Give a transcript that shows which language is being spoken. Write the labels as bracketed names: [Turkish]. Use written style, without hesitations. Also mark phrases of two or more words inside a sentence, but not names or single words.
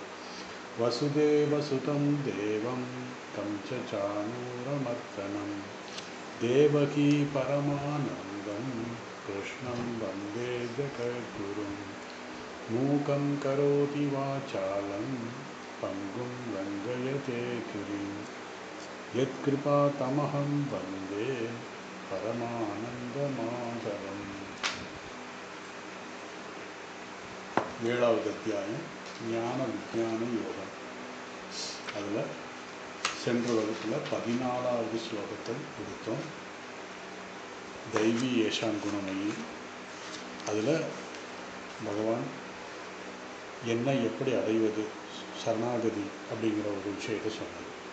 [Sanskrit] वसुदेवसुतं देवं तं च चाणूरमर्दनं देवकी परमानन्दं कृष्णं वन्दे जगद्गुरुं। मूकं करोति वाचालं पङ्गुं लङ्घयते गिरिं यत्कृपातमहं वन्दे परमानन्दमाधवम्। [Tamil] ஏழாவது அத்தியாயம் ஞான விஞ்ஞான யோகம். அதில் சென்ற வகுப்பில் 14வது ஸ்லோகத்தை கொடுத்தோம். [Sanskrit] दैवी एषा गुणमयी. [Tamil] அதில் பகவான் என்னை எப்படி அடைவது, சரணாகதி அப்படிங்கிற ஒரு விஷயத்தை சொன்னார்.